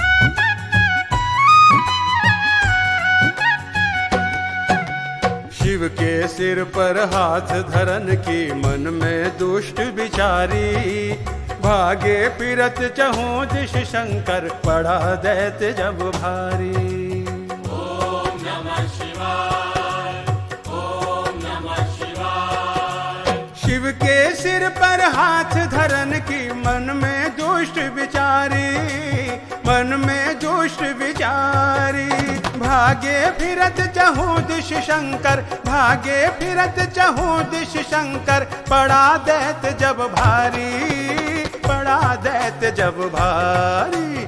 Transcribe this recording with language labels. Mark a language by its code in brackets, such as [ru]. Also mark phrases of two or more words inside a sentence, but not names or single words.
[hi] शिव के सिर पर हाथ धरन की मन में दुष्ट विचारी, भागे फिरत चहु दिश शंकर पड़ा दैत्य जब भारी। [sa] ओम नमः शिवाय, ओम नमः शिवाय। [hi] शिव के सिर पर हाथ धरन की मन में दुष्ट विचारी, मन में दुष्ट विचारी, भागे फिरत चहु दिश शंकर, भागे फिरत चहु दिश शंकर पड़ा दैत्य जब भारी, पड़ा दैत्य जब भारी।